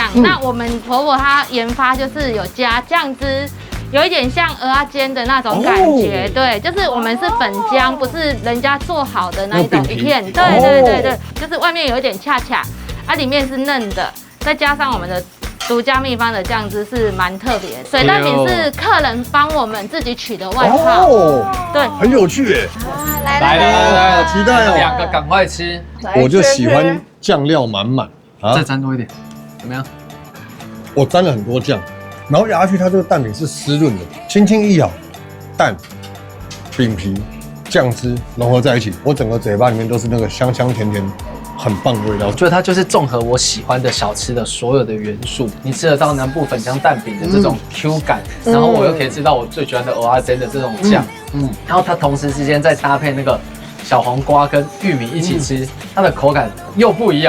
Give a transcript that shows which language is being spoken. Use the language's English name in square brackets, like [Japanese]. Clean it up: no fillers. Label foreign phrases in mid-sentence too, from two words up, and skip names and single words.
[Chinese] 那我们婆婆她研發就是有加醬汁，有一點像蚵仔煎的那種感覺。對，就是我們是粉漿，不是人家做好的那一種一片。對，就是外面有一點恰恰，裡面是嫩的，再加上我們的獨家秘方的醬汁是蠻特別的。水蛋餅是客人幫我們自己取的外號，對，很有趣耶。來，好期待哦！兩個趕快吃，我就喜歡醬料滿滿啊，再沾多一點，怎麼樣？我沾了很多醬，然後咬下去，它這個蛋餅是濕潤的，輕輕一咬，蛋、餅皮、醬汁融合在一起，我整個嘴巴裡面都是那個香香甜甜。很棒的味道，我覺得它就是綜合我喜歡的小吃的所有的元素。你吃得到南部粉漿蛋餅的這種 Q 感，然後我又可以吃到我最喜歡的蚵仔煎的這種醬，然後它同時之間再搭配那個小黃瓜跟玉米一起吃，它的口感又不一樣，